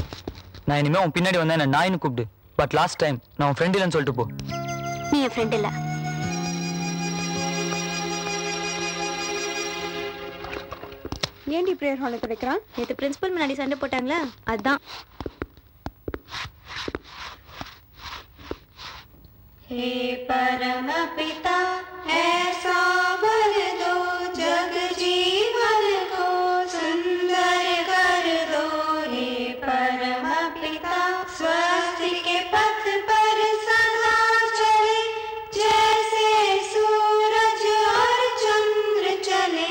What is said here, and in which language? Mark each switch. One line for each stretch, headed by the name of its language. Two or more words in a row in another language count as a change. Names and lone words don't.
Tamil: நான் இனிமே உன் பின்னாடி வந்தா என்ன நாயின்னு கூப்பிடு.
English: but last time
Tamil: நான் உன் ஃப்ரெண்ட் இல்லைன்னு சொல்லிட்டு போ. நீ என் ஃப்ரெண்ட் இல்ல. ஏண்டி
English: prayer hall
Tamil: துடைக்கிறான்? நேற்று பிரின்சிபல் முன்னாடி சண்டை போட்டாங்களா, அதுதான்.
Hindi: हे परम पिता ऐसा वर दो, जग जीवन को सुंदर कर दो। हे परम पिता स्वस्थ के पथ पर सदा चले, जैसे सूरज और चंद्र चले।